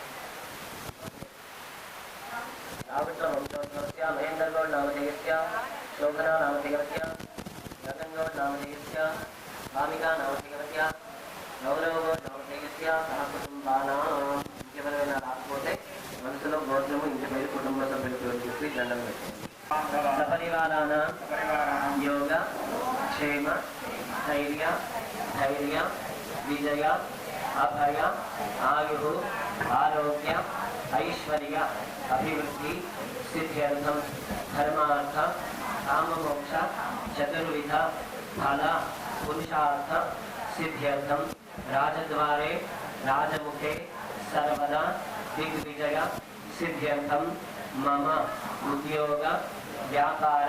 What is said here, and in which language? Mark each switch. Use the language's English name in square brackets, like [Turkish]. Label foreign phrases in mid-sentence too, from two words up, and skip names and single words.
[Sanskrit] रावण वंशोत्सवस्या महेंद्र गौड़ नामधेयस्या शोभना नामधेयस्या गगन गौड़ नामधेयस्या भामिका नामधेयस्या गौरव गौड़ नामधेयस्या सह कुटुम्बानां [Telugu] ఇంకెవరైనా రాకపోతే మనసులో గోత్రము ఇంటి పేరు కుటుంబ సభ్యులు చెప్పి దండం పెట్టండి [Sanskrit] సపరివారాణాం యోగ క్షేమ ధైర్య విజయ अभय आयु आरोग्य ऐश्वर्य अभिवृद्धि सिद्ध्यर्थम धर्मार्थ काममोक्ष चतुर्विध फल पुरुषार्थ सिद्ध्यर्थम राजद्वारे राजमुखे सर्वदा दिग्विजय सिद्ध्यर्थम मम उद्योग व्यापार